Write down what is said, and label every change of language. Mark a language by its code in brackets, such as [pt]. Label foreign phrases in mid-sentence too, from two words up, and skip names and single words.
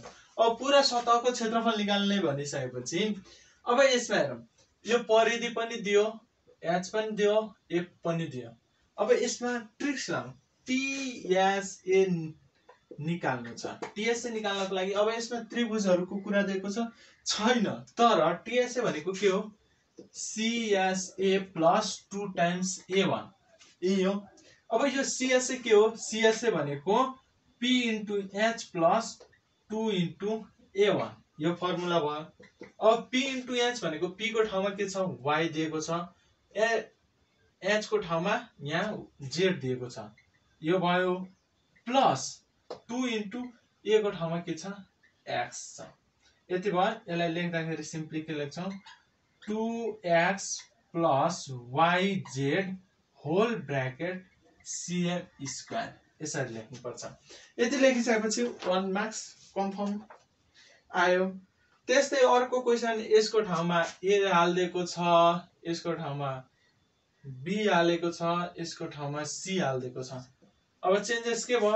[ne] अब पूरा सतहको क्षेत्रफल निकाल्ने भनिसकेपछि अब यसमा हेरौं यो परिधि पनि दियो h पनि दियो a पनि दियो। अब यसमा ट्रिक्स लाउँ TSA निकाल्नु छ। टीएसए निकाल्नको लागि अब यसमा त्रिभुजहरुको कुरा दिएको छैन, तर टीएसए भनेको के हो? CSA [en] plus 2 times A1 [ne] यही हो। अब यो CSA के हो? CSA भनेको [en] P into H [ne] प्लस [en] 2 into A1 [ne] यो फर्मुला भयो। अब [en] P into H [ne] भनेको P को ठाउँमा के छ? Y दिएको छ, H को ठाउँमा यहाँ Z दिएको छ, यो भयो, प्लस [en] 2 into A [ne] को ठाउँमा के छ? X छ। यति भयो। यसलाई लेख्दाखेरि सिम्पली के लेख्छौं? 2x प्लस yz [en] whole bracket [ne] cm स्क्वायर यसरी लेख्नु पर्छ। यति लेखिसकेपछि 1 [en] marks confirm [ne] आयो। त्यस्तै अर्को क्वेशन यसको ठाउँमा a हाल्दिएको छ, यसको ठाउँमा b हालेको छ, यसको ठाउँमा c हाल्दिएको छ। अब चेन्जेस के भयो?